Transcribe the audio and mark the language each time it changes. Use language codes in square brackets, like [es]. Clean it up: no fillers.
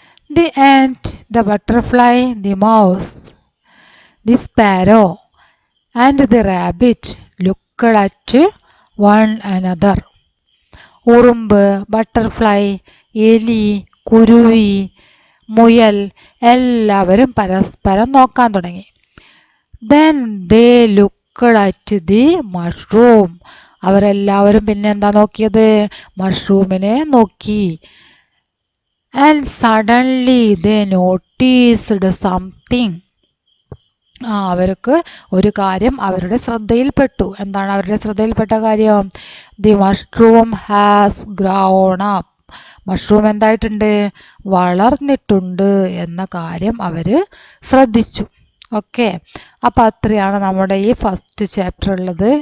[en] The ant, the butterfly, the mouse, the sparrow and the rabbit looked at one another. [ml] ഉറുമ്പ്, butterfly, എലി, കുരുവി, മുയൽ എല്ലാവരും പരസ്പരം നോക്കാൻ തുടങ്ങി. [en] Then they looked at the mushroom. [ml] അവരെല്ലാവരും പിന്നെ എന്താ നോക്കിയത്? മഷ്റൂമിനെ നോക്കി. [en] And suddenly they noticed something. [ml] അവർക്ക് ഒരു കാര്യം അവരുടെ ശ്രദ്ധയിൽപ്പെട്ടു. എന്താണ് അവരുടെ ശ്രദ്ധയിൽപ്പെട്ട കാര്യം? [en] The mushroom has grown up. [ml] Mushroom എന്തായിട്ടുണ്ട്? വളർന്നിട്ടുണ്ട് എന്ന കാര്യം അവർ ശ്രദ്ധിച്ചു. ഓക്കെ, അപ്പോൾ അത്രയാണ് നമ്മുടെ ഈ ഫസ്റ്റ് ചാപ്റ്റർ ഉള്ളത്.